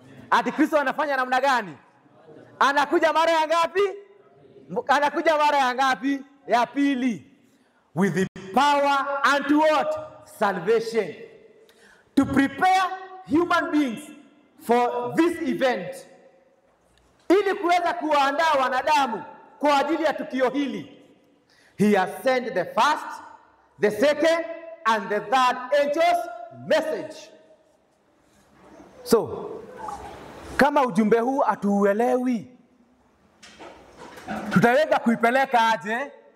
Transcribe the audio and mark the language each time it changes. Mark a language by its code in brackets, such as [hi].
[sw] Ati Kristo anafanya namna gani? Anakuja mara ya ngapi? Anakuja mara ya ngapi? Ya pili. [en] With the power unto what? Salvation. To prepare human beings for this event. [sw] Ili kuweza kuwaandaa wanadamu kwa ajili ya tukio hili. [en] He has sent the first, the second and the third angel's message. [sw] So, kama ujumbe huu hatuuelewi, tutaweza kuipeleka aje?